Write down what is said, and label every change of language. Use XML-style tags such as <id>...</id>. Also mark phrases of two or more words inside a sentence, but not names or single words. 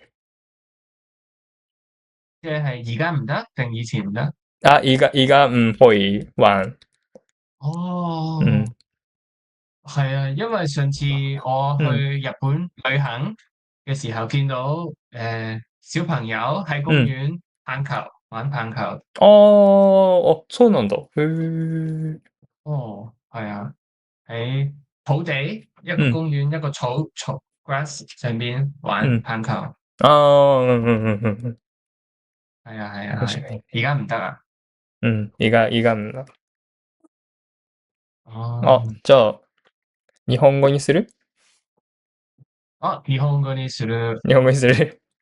<yue>即係而家唔得定以前唔得？啊，而家唔可以玩，哦，嗯係啊，因為上次我去嗯日本旅行嘅時候，見到小朋友喺公嗯，園棒球玩棒球。</yue> <ja>そうなんだ。へえ。</ja> <yue>哦，係啊，喺土地一個嗯公園一個草 grass 上邊玩嗯。棒球。</yue> <ja>うん。</ja> <yue>係啊係啊係，</yue> <ja>面白い。</ja> <yue>而家唔得啊。</yue> <ja>うん。胃がんだ。あ、哦，じゃあ、日本語にする日本語にする。日本語にする</ja>